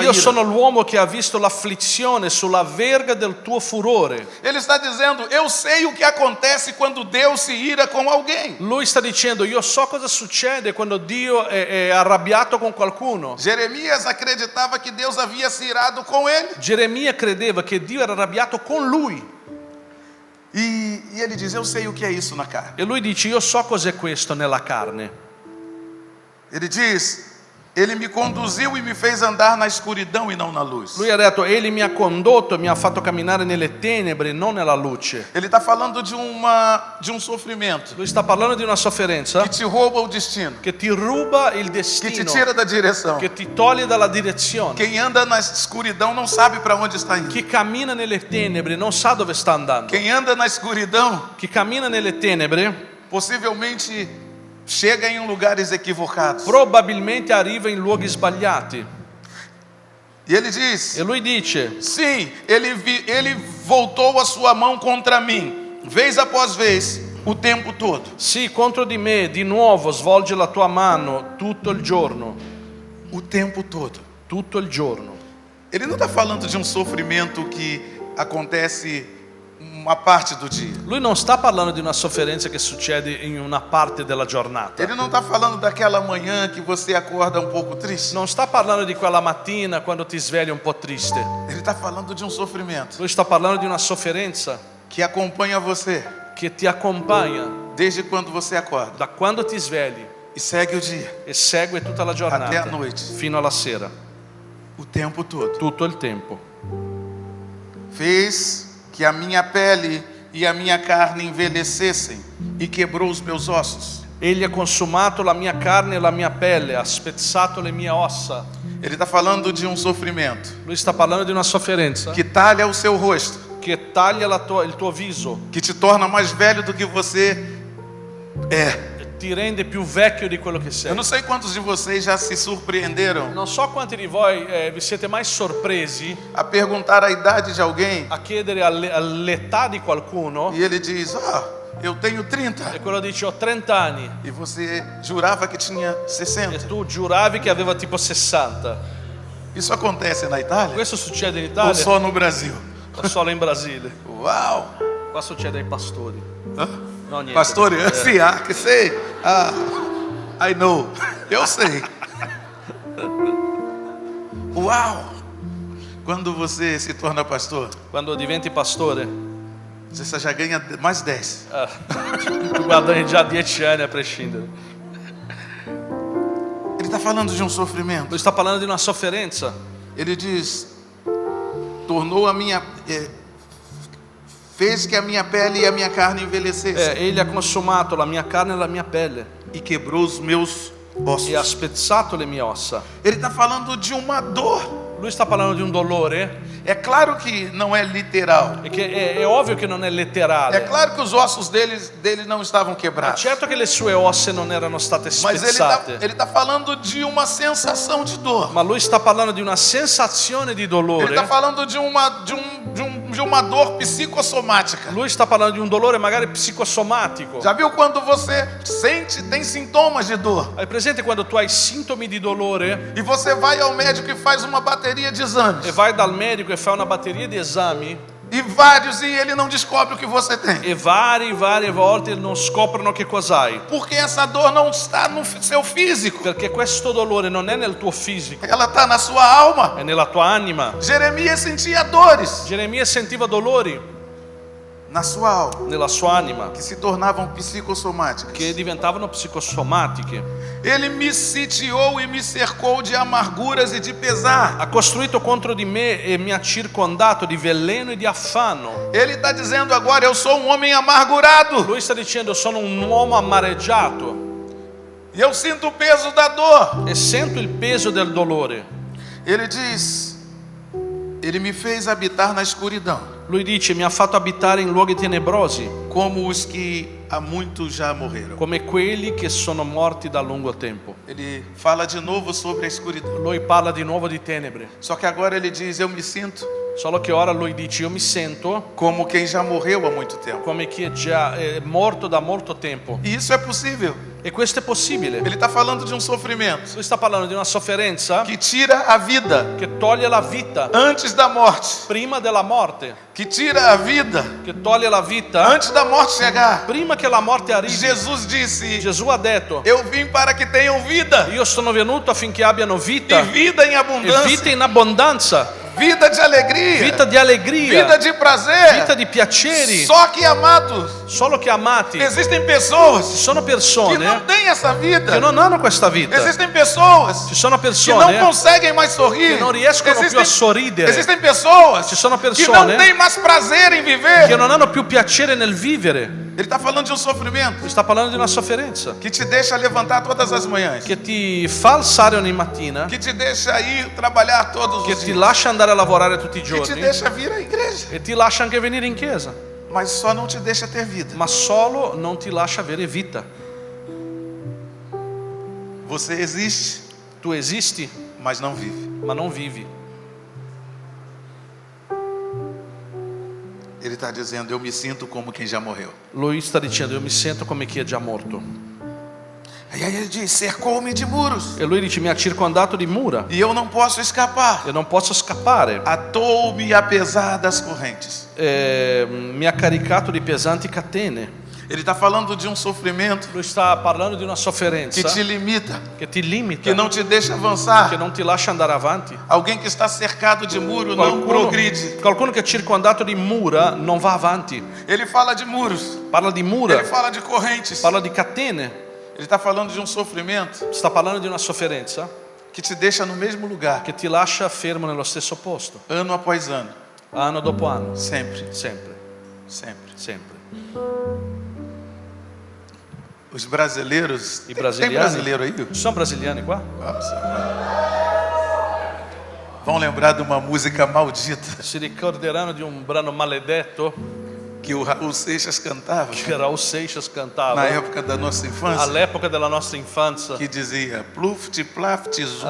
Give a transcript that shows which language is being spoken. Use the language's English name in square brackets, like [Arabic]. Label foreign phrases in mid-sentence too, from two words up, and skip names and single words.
[Italian] Io ira. sono l'uomo che ha visto l'afflizione sulla verga del tuo furore. [Portuguese] Ele está dizendo: eu sei o que acontece quando Deus se ira com alguém. [Italian] Lui sta dicendo, io so cosa succede quando Dio è arrabbiato con qualcuno. [Portuguese] Jeremias acreditava que Deus havia se irado com ele. [Italian] Geremia credeva che Dio era arrabbiato con lui. [Portuguese] E ele diz: eu sei o que é isso na carne. [Italian] E lui dice, io so cos'è questo nella carne. [Portuguese] Ele diz: ele me conduziu e me fez andar na escuridão e não na luz. [Italian] Lui ha detto, egli mi ha condotto e mi ha fatto camminare nelle tenebre, non nella luce. [Portuguese] Ele está falando de um sofrimento [Italian] Lui sta parlando di una sofferenza [Portuguese] que te rouba o destino, [Italian] che ti ruba il [Portuguese] que te destino, tira da direção. [Italian] che ti toglie dalla direzione. [Portuguese] Quem anda na escuridão não sabe para onde está indo. [Italian] Chi cammina nelle tenebre non sa dove sta andando. [Portuguese] Quem anda na escuridão [Italian] Chi cammina nelle tenebre [Portuguese] possivelmente chega em lugares equivocados. [Italian] probabilmente arriva in luoghi sbagliati. [Portuguese] E ele diz: [Italian] E lui dice, [Portuguese] sim, ele voltou a sua mão contra mim, vez após vez, o tempo todo. [Italian] sì, contro di me di nuovo svolge la tua mano tutto il giorno. [Portuguese] O tempo todo. [Italian] Tutto il giorno. [Portuguese] Ele não está falando de um sofrimento que acontece uma parte do dia. [Italian] Lui non sta parlando di una sofferenza che succede in una parte della giornata. [Portuguese] Ele não está falando daquela manhã que você acorda um pouco triste. [Italian] Non sta parlando di quella mattina quando ti svegli un po' triste. [Portuguese] Ele está falando de um sofrimento [Italian] Lui sta parlando di una sofferenza [Portuguese] que acompanha você [Italian] che ti accompagna [Portuguese] desde quando você acorda [Italian] da quando ti svegli [Portuguese] e segue o dia, [Italian] e segue tutta la [Portuguese] até [Italian] giornata [Portuguese] a noite, [Italian] fino alla sera, [Portuguese] o tempo todo. [Italian] tutto il tempo. [Portuguese] Fez que a minha pele e a minha carne envelhecessem e quebrou os meus ossos. [Italian] Egli ha consumato la mia carne e la mia pelle, ha spezzato le mie ossa. [Portuguese] Ele está falando de um sofrimento [Italian] Lui sta parlando di una sofferenza [Portuguese] que talha o seu rosto, [Italian] che taglia il tuo viso, [Portuguese] que te torna mais velho do que você é. [Italian] ti rende più vecchio di quello che [Portuguese] Eu [Italian] sei. [Portuguese] não sei quantos de vocês já se surpreenderam [Italian] Non so quanti di voi vi siete mai sorpresi [Portuguese] a perguntar a idade de alguém [Italian] a chiedere all'età di qualcuno [Portuguese] e ele diz: eu tenho 30. [Italian] e quello dice ho 30 anni [Portuguese] E você jurava que tinha [Italian] e [Portuguese] 60. [Italian] tu giuravi che aveva tipo 60. [Portuguese] Isso acontece na Itália [Italian] Questo succede in [Portuguese] ou [Italian] Italia [Portuguese] só no Brasil? [Italian] o solo in Brasile? [Portuguese] Uau! [Italian] Qua succede ai pastori. No, niente. [Portuguese] Pastor, sim, que sei. [English] I know. [Portuguese] Eu sei. Uau! Quando você se torna pastor, [Italian] Quando diventi pastore, [Portuguese] você já ganha mais 10. [Italian] tu guadagni già 10 anni a prescindere. [Portuguese] Ele está falando de um sofrimento. [Italian] Lui sta parlando di una sofferenza. [Portuguese] Ele diz: tornou a minha. Fez que a minha pele e a minha carne envelhecessem [Italian] Egli ha consumato la mia carne e la mia pelle [Portuguese] e quebrou os meus ossos. [Italian] e ha spezzato le mie ossa. [Portuguese] Ele está falando de uma dor [Italian] Lui sta parlando di un dolore [Portuguese] É claro que não é literal. [Italian] e che è ovvio che non è [Portuguese] É [Italian] letterale. [Portuguese] claro que os ossos dele não estavam [Italian] Ma [Portuguese] quebrados. [Italian] certo che le sue ossa non erano state [Portuguese] Mas [Italian] spezzate. [Portuguese] ele tá falando de uma sensação de dor. [Italian] Ma lui sta parlando di una sensazione di [Portuguese] Ele [Italian] dolore. [Portuguese] está falando de uma dor psicossomática. [Italian] Lui sta parlando di un dolore magari psicosomatico. [Portuguese] Já viu quando você tem sintomas de dor? [Italian] Hai presente quando tu hai sintomi di dolore [Portuguese] E você vai ao médico e faz uma bateria de exames. [Italian] e vai dal medico e fai una batteria di esami [Portuguese] E ele não descobre o que você tem. [Italian] e varie volte non scoprono che cos'hai. [Portuguese] Porque essa dor não está no seu físico. [Italian] Perché questo dolore non è nel tuo fisico, [Portuguese] Ela está na sua alma. [Italian] è nella tua anima. [Portuguese] Jeremias sentia dores [Italian] Geremia sentiva dolori [Portuguese] na sua alma, [Italian] nella sua anima [Portuguese] que se tornavam psicossomáticas. [Italian] che diventavano psicosomatiche. [Portuguese] Ele me sitiou e me cercou de amarguras e de pesar. [Italian] Ha costruito contro di me e mi ha circondato di veleno e di affanno. [Portuguese] Ele está dizendo agora: eu sou um homem amargurado. [Italian] Lui sta dicendo sono un uomo amareggiato [Portuguese] E eu sinto o peso da dor. [Italian] e sento il peso del dolore. [Portuguese] Ele diz: ele me fez habitar na escuridão, [Italian] Lui dice mi ha fatto abitare in luoghi tenebrosi [Portuguese] como os que há muito já morreram. [Italian] come quelli che sono morti da lungo tempo. [Portuguese] Ele fala de novo sobre a escuridão. [Italian] Lui parla di nuovo di tenebre, [Portuguese] Só que agora ele diz: eu me sinto [Italian] solo che ora lui dice io mi sento [Portuguese] como quem já morreu há muito tempo. [Italian] come chi è già morto da molto tempo. [Portuguese] E isso é possível. [Italian] E questo è possibile. [Portuguese] Ele está falando de um sofrimento [Italian] Lui sta parlando di una sofferenza [Portuguese] que tira a vida [Italian] che toglie la vita [Portuguese] antes da morte, [Italian] prima della morte, [Portuguese] que tira a vida [Italian] che toglie la vita [Portuguese] antes da morte chegar. [Italian] prima che la morte arrivi. [Portuguese] Jesus disse: [Italian] Gesù ha detto [Portuguese] eu vim para que tenham vida io sono venuto affinché abbiano e [Italian] vita [Portuguese] vida em [Italian] e [Portuguese] abundância, [Italian] vita in abbondanza, [Portuguese] vida de alegria, [Italian] vita di allegria, [Portuguese] vida de prazer. [Italian] vita di piaceri. [Portuguese] Só que, amados, [Italian] Solo che amati, [Portuguese] existem [Italian] ci [Portuguese] pessoas [Italian] sono [Portuguese] que não [Italian] persone [Portuguese] têm essa vida. [Italian] che non hanno questa vita. [Portuguese] Existem pessoas [Italian] Ci sono [Portuguese] que não [Italian] persone [Portuguese] conseguem mais sorrir. [Italian] che non riescono più a sorridere. [Portuguese] Existem pessoas [Italian] Ci sono [Portuguese] que não [Italian] persone [Portuguese] têm mais prazer em [Italian] che [Portuguese] viver. [Italian] non hanno più piacere nel vivere. [Portuguese] Ele está falando de um sofrimento [Italian] Lui sta parlando di una sofferenza [Portuguese] que te deixa levantar todas as manhãs, [Italian] che ti fa alzare ogni mattina, [Portuguese] que te deixa ir trabalhar todos [Italian] che [Portuguese] os [Italian] ti [Portuguese] dias, [Italian] lascia andare a lavorare tutti i [Portuguese] que te [Italian] giorni [Portuguese] deixa vir à igreja, [Italian] e ti lascia anche venire in chiesa, [Portuguese] mas só não te deixa ter vida. [Italian] ma solo non ti lascia avere vita. [Portuguese] Você existe, [Italian] Tu esisti, [Portuguese] mas não vive. [Italian] ma non vivi. [Portuguese] Ele está dizendo: eu me sinto como quem já morreu. [Italian] Lui sta dicendo io mi sento come chi è già morto. [Portuguese] E aí ele diz: cercou-me de muros [Italian] E lui dice mi ha circondato di mura [Portuguese] e eu não posso escapar. [Italian] e non posso scappare. [Portuguese] Atou-me apesar das correntes. [Italian] Mi ha caricato di pesanti catene. [Portuguese] Ele está falando de um sofrimento [Italian] Lui sta parlando di una [Portuguese] que [Italian] sofferenza [Portuguese] te limita, [Italian] che ti limita, [Portuguese] que não te deixa [Italian] che [Portuguese] avançar. [Italian] non ti lascia andare avanti. [Portuguese] Alguém que está cercado de muro não progride. [Italian] Qualcuno che è circondato di mura non va avanti. [Portuguese] Ele fala de muros, [Italian] Parla di [Portuguese] ele [Italian] mura, [Portuguese] fala de correntes. [Italian] parla di catene. [Portuguese] Ele está falando de um sofrimento [Italian] Sta parlando di una sofferenza [Portuguese] que te deixa no mesmo lugar, [Italian] che ti lascia fermo nello stesso posto, [Portuguese] ano após ano, [Italian] anno dopo anno, [Portuguese] sempre, [Italian] sempre, [Portuguese] sempre. [Italian] sempre. [Portuguese] Os brasileiros, [Italian] I [Portuguese] tem [Italian] brasiliani, [Portuguese] brasileiro aí? [Italian] ci sono brasiliani qua? [Portuguese] Vão lembrar de uma música maldita [Italian] Si ricorderanno di un brano maledetto [Portuguese] que o Raul Seixas cantava [Italian] che Raul Seixas cantava [Portuguese] na época da nossa infância, [Italian] all'epoca della nostra infanzia. [Portuguese] que dizia: pluft, plaft, zum,